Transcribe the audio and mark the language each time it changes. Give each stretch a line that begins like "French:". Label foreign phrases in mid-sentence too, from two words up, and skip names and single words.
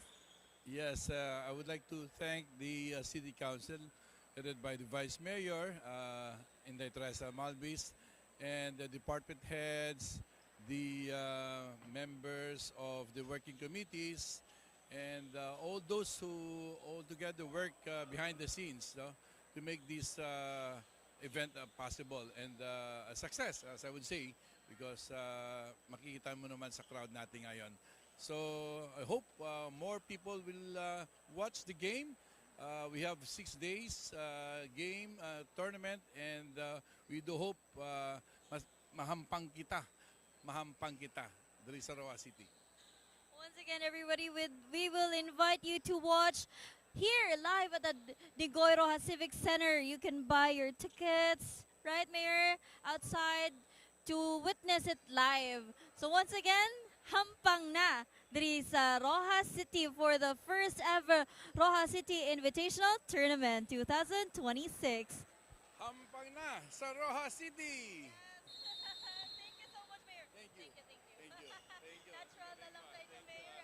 English: Yes, I would like to thank the City Council, headed by the Vice Mayor, Inday Teresa Malvis, and the department heads, the members of the working committees, and all those who all together work behind the scenes to make this event possible and a success, as I would say, because
Filipino: makikita mo naman sa crowd natin ngayon.
English: So I hope more people will watch the game. We have 6 days game tournament, and we do hope
Hiligaynon: mahampang kita diri sa Rojas City.
English: Once again, everybody, we will invite you to watch here live at the Digoy Rojas Civic Center. You can buy your tickets, right, Mayor, outside to witness it live. So once again,
Hiligaynon: hampang na diri sa Rojas City
English: for the first ever Rojas City Invitational Tournament 2026.
Hiligaynon: Hampang na sa Rojas City!
English: Thank you so much, Mayor. Thank you. Thank you. Thank you.
Filipino: Natural na lang tayo ni Mayor.